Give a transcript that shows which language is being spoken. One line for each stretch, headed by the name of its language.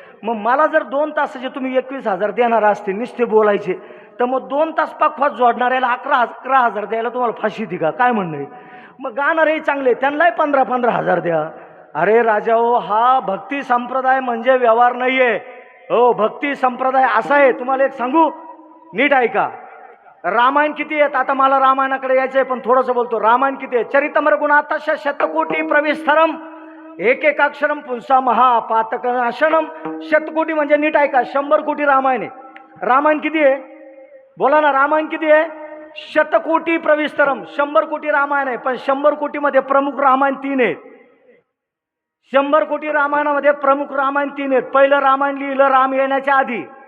Marathi: मग मला जर 2 तासाचे तुम्ही 21,000 देणार असते नुसते बोलायचे, तर मग 2 तास पाकवाज जोडणाऱ्याला 11,000 द्यायला तुम्हाला फाशी दी का? काय म्हणणं आहे? मग गाणारे चांगले त्यांनाही 15,000 द्या. अरे राजा हो, हा भक्ती संप्रदाय म्हणजे व्यवहार नाही आहे हो. भक्ती संप्रदाय असा आहे, तुम्हाला एक सांगू, नीट ऐका. रामायण किती आहेत? आता मला रामायणाकडे यायचं आहे, पण थोडंसं बोलतो. रामायण किती आहे?
Sanskrit: चरितमर गुणातश शतकोटी प्रविस्तरम एक अक्षरम पुंसा महापातक नाशनम.
Marathi: शतकोटी म्हणजे नीट ऐका, 100 कोटी रामायण आहे. रामायण किती आहे? बोला ना, रामायण किती आहे?
Sanskrit: शतकोटी प्रविस्तरम.
Marathi: 100 कोटी रामायण आहे, पण 100 कोटीमध्ये प्रमुख रामायण 3 आहेत. 100 कोटी रामायणामध्ये प्रमुख रामायण 3 आहेत. पहिलं रामायण लिहिलं राम येण्याच्या आधी.